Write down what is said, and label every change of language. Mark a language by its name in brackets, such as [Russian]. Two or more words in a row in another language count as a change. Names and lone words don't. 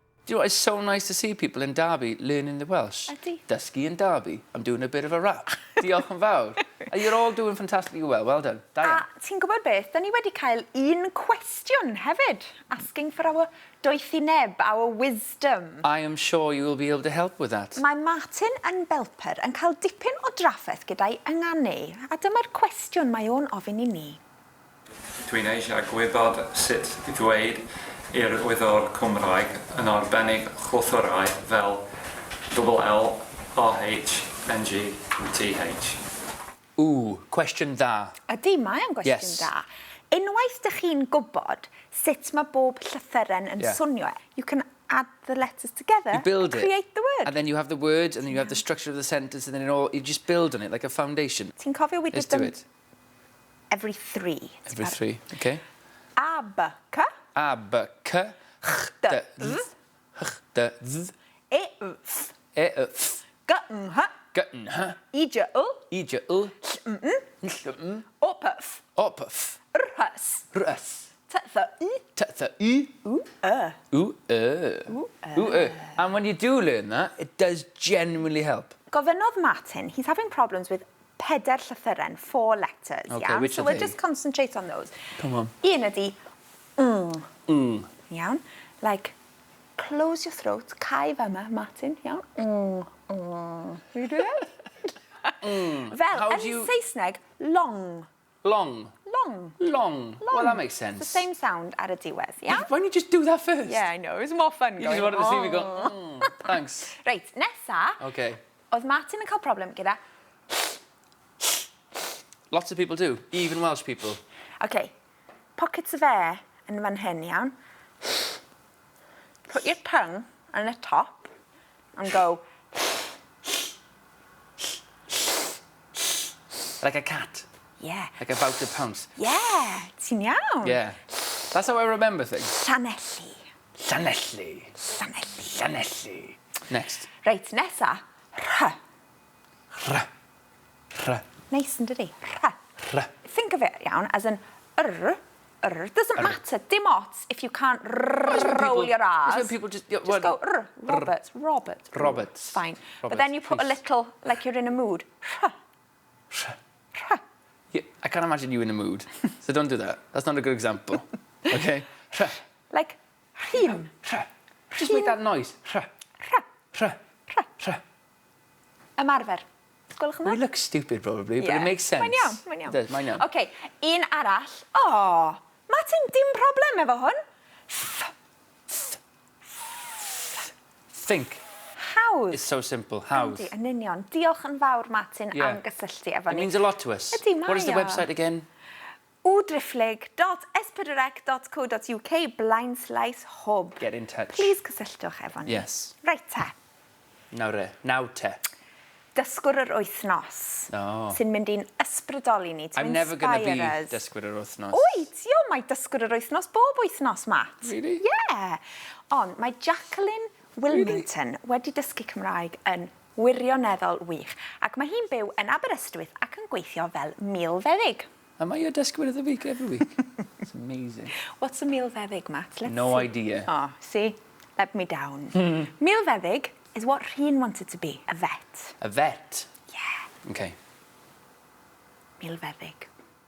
[English] you know, it's so nice to see people in Derby learning the Welsh. [Welsh] Ydi. [English] Dysgu in Derby. I'm doing a bit of a rap. [Welsh] Diolch yn fawr. [English] You're all doing fantastically well. Well done. [Welsh] Da iawn. A ti'n gwybod beth, da ni wedi cael un cwestiwn hefyd, [English] asking for our doethineb, our wisdom. I am sure you will be able to help with that. [Welsh] Mae Martin yn Belper yn cael dipyn o drafferth gyda'i ynganu, a dyma'r cwestiwn mae o'n ofyn I ni. Dwi'n eisiau gwybod sut I ddweud i'r wyddor Cymraeg yn arbennig chwthorau fel LLRHNGTH. Ooh, cwestiwn da. Ydy, mae o'n gwestiwn da. Unwaith dych chi'n gwybod sut mae bob llythyren yn swnio, [English] you can add the letters together and create the word. And then you have the words, and then you have the structure of the sentence, and then you just build on it like a foundation. [Welsh] Ti'n cofio [English] we did them every three. Every three, okay. [Welsh] A-B-C. A-B-C. H-D-Z. H-D-Z. E-F. E-F. G-N-H. G-N-H. I-J-L. I-J-L. L-M. L-M. O-P-F. O-P-F. R-H-S. R-S. T-Th-I. T-Th-I. Ooh-E. Ooh-E. Ooh-E. [English] And when you do learn that, it does genuinely help. Gofynodd Martin, he's having problems with 4 llythyren, 4 letters, Okay, which so are we'll they? just concentrate on those. Come on. [Welsh] Un ydi, iawn? [English] Like, close your throat, [Welsh] cau fyma, Martin, iawn? [English] Will you do that? [Welsh] Fel, yn Saesneg, [English] long. Long. Long. Long. Well, that makes sense. It's the same sound [Welsh] ar y diwedd, [English] yeah? Why don't you just do that first? Yeah, I know, it was more fun You going, just wanted to see me go, thanks. [Welsh] Reit, nesa, [English] Okay. [Welsh] oedd Martin yn cael problem gyda... [English] Lots of people do, even Welsh people. [Welsh] Okay, [English] pockets of air [Welsh] yn fan hyn, iawn? [English] Put your tongue on the top and go... Like a cat. Yeah. Like about to pounce. Yeah, [Welsh] ti'n iawn. [English] Yeah. That's how I remember things. Llanelli. Llanelli. Llanelli. Llanelli. Next. [Welsh] Reit, nesa. Rh. R. R. Nice yn dydi? Rh. R. [English] Think of it, iawn, as an r. R. Doesn't matter, [Welsh] dim ots [English] if you can't roll your R's. Just when people just go r. Robert. Robert. Roberts. Fine. Robert, but then you put a little, like you're in a mood. Rh. R. Rh. Yeah, I can't imagine you in a mood, so don't do that. That's not a good example. Okay? R. Like, rhin. R. Just make that noise. R. Rh. R. Rh. R. [Welsh] Ymarfer. Gwelwch yn [English] We [Welsh] dda? [English] look stupid probably, but it makes sense. [Welsh] Mae'n iawn, mae'n iawn. [English] It does, [Welsh] mae'n iawn. Okay, un arall. Oh, Martin, dim problem efo hwn. [English] Think. [Welsh] Hawdd. [English] It's so simple. [Welsh] Hawdd. Yndi, yn union. Diolch yn fawr, Martin, [English] Yeah. [Welsh] am gysylltu efo [English] It [Welsh] ni. [English] means a lot to us. [Welsh] Ydi, mae [English] What is the [Welsh] o. [English] website again? www.s4ec.co.uk/hub. Get in touch. [Welsh] Please cysylltwch efo ni. [English] Yes. Right te. [Welsh] Nawr e. Naw te. Dysgwr yr wythnos. [English] Oh. [Welsh] Sy'n mynd i'n ysbrydoli ni. [English] I'm never going to be [Welsh] dysgwyr yr wythnos. Wyt, mae dysgwr yr wythnos bob wythnos, Matt. [English] Really? Yeah. [Welsh] Ond mae Jacqueline Wilmington wedi dysgu Cymraeg yn wirioneddol wych. Ac mae hi'n byw yn Aberystwyth ac yn gweithio fel milfeddyg. [English] Am I your dysgwyr of the week every week? It's amazing. What's a milfeddyg, Matt? Let's No see. idea. Oh, see? Let me down. Milfeddyg is what Rhin wanted to be, a vet. A vet. Yeah, Okay. milfeddyg.